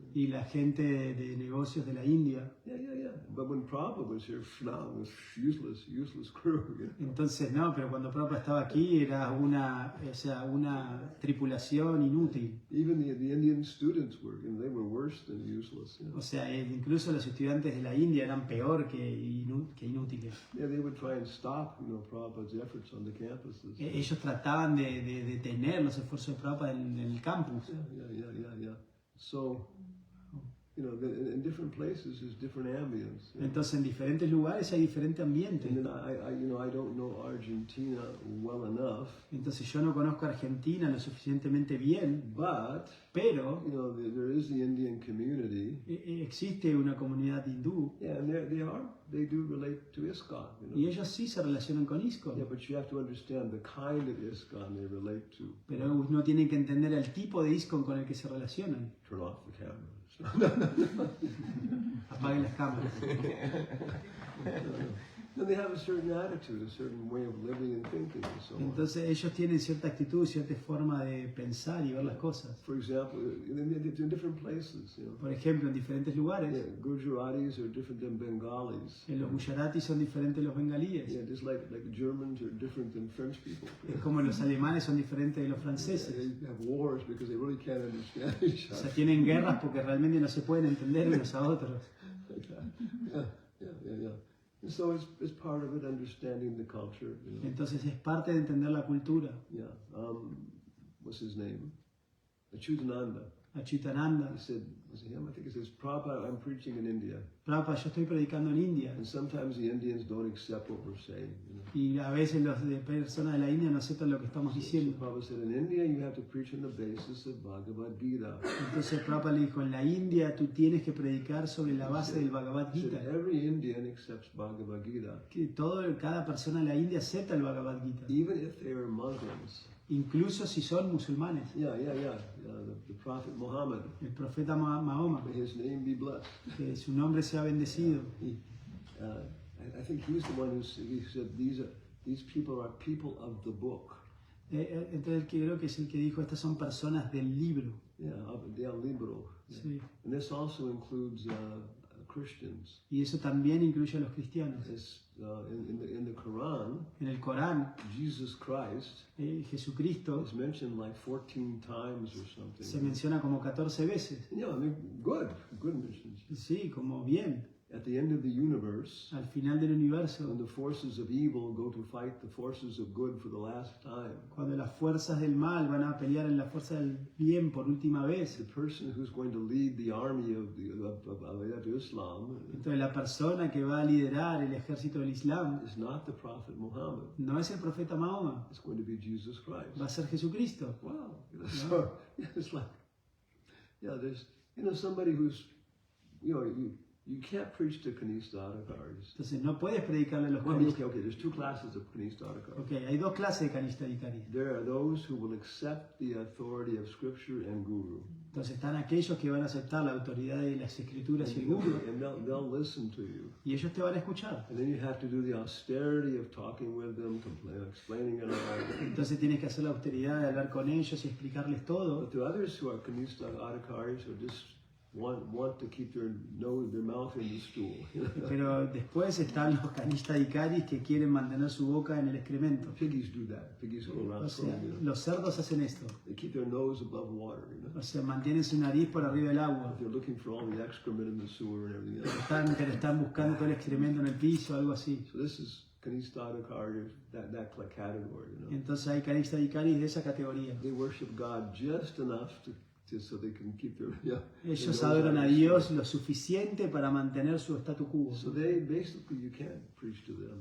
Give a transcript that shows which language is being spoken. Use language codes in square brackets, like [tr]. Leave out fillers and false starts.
[es] Y la gente de negocios de la India. [en] Yeah. But when Prabhupada was here, it was useless crew. [es] Entonces, no, pero cuando Prabhupada estaba aquí era una tripulación inútil. [en] Even the Indian students were, they were worse than useless. [es] O sea, incluso los estudiantes de la India eran peor que inútiles. [en] Yeah, they would try and stop, Prabhupada's efforts on the campuses. [es] Ellos trataban de detener los esfuerzos de Prabhupada en el campus. [en] Yeah. So, in different places there's different ambience. [es] Entonces, en diferentes lugares hay diferente ambiente. [en] And then I don't know Argentina well enough. [es] Entonces, yo no conozco Argentina lo suficientemente bien, pero [en] There is the Indian community. [es] existe una comunidad hindú. [en] Yeah, and they do relate to ISKCON. [es] Y ellos sí se relacionan con ISKCON. [en] Yeah, but you have to understand the kind of ISKCON they relate to. [es] Pero uno tiene que entender el tipo de ISKCON con el que se relacionan. [en] Turn off the camera. [es] Apaguen las cámaras. [en] And they have a certain attitude, a certain way of living and thinking, and so on. [es] Entonces ellos tienen cierta actitud, cierta forma de pensar y ver las cosas. [en] For example, in different places, [es] Por ejemplo, en diferentes lugares, [en] Yeah, Gujaratis are different than Bengalis. [es] los gujaratis son diferentes de los bengalíes. [en] Yeah, just like Germans are different than French people. [es] Es como los alemanes son diferentes de los [en] They [es] franceses. [en] have wars because they really can't understand each [es] O [en] other. [es] sea, tienen guerras porque realmente no se pueden entender unos a otros. [en] Yeah. And so it's part of it, understanding the culture. [es] Entonces es parte de entender la cultura. [en] Yeah. What's his name? Achutananda. [es] Achitananda. [en] He said, was it him? I think it says, Prabhupada, I'm preaching in India. [es] Prabhupada, yo estoy predicando en India. [en] And sometimes the Indians don't accept what we're saying. [es] Y a veces los de personas de la India no aceptan lo que estamos [en] So [es] diciendo. [en] Prabhupada said, in India you have to preach on the basis of Bhagavad Gita. [es] Entonces Prabhupada le dijo, en la India tú tienes que predicar sobre la base del Bhagavad [en] He said, [es] Gita. [en] every Indian accepts Bhagavad Gita, [es] Que cada persona en la India acepta el Bhagavad Gita. [en] even if they are Muslims. [es] Incluso si son musulmanes. [en] Yeah. The Prophet Muhammad, [es] El profeta Mahoma, [en] may his name be blessed. [es] que su nombre sea bendecido. [en] I think he's the one he said these people are people of the book. [es] Entonces creo que es el que dijo, estas son personas del libro. [en] Yeah, [es] del libro. [en] Yeah. [es] Sí. [en] And this also includes Christians. [es] Y eso también incluye a los cristianos. [en] It's, in the Quran, [es] En el Corán, [en] Jesus Christ [es] Jesucristo [en] is mentioned like 14 times or something. [es] se menciona como 14 veces. [en] Yeah, I mean, good mentions. [es] Sí, como bien. [en] At the end of the universe, [es] Al final del universo, [en] when the forces of evil go to fight the forces of good for the last time, [es] cuando las fuerzas del mal van a pelear en la fuerza del bien por última vez, [en] the person who's going to lead the army of Islam [es] entonces la persona que va a liderar el ejército del Islam [en] is not the Prophet Muhammad. [es] no es el profeta Mahoma, [en] It's going to be Jesus Christ. [es] va a ser Jesucristo. [en] Wow. So it's like, there's, somebody who's, you can't preach to Kanista Adhikaris. [es] Entonces no puedes predicarle a los [en] Well, [es] Kanista. [en] okay, there's two classes of Kanista Adhikaris. [es] Ok, hay dos clases de Kanista Adhikaris. [en] There are those who will accept the authority of Scripture and Guru. [es] Entonces están aquellos que van a aceptar la autoridad de las escrituras y el guru, [en] And they'll listen to you. [es] y ellos te van a escuchar. [en] And then you have to do the austerity of talking with them, explaining it all. [es] Entonces tienes que hacer la austeridad de hablar con ellos y explicarles todo. [en] But the others who are Kanista Adhikaris or just want to keep their mouth in the stool. [es] Pero después están los Kanista Adhikaris que quieren mantener su boca en el excremento. [en] Piggies do that. Piggies go around [es] O sea, [en] swimming, [es] los cerdos hacen esto. [en] They keep their nose above water, [es] O sea, mantienen su nariz por arriba del agua. [en] They're looking for all the excrement in the sewer and everything else. [es] Pero están buscando todo el excremento en el piso, algo así. [en] So this is Kanista Adhikaris, that category, [es] Entonces hay Kanista Adhikaris de esa categoría. [en] They worship God just enough to just so they can keep their [es] Ellos [en] their [es] adoran a [en] nose [es] Dios lo suficiente para mantener su statu quo. [en] So they basically you can't preach to them.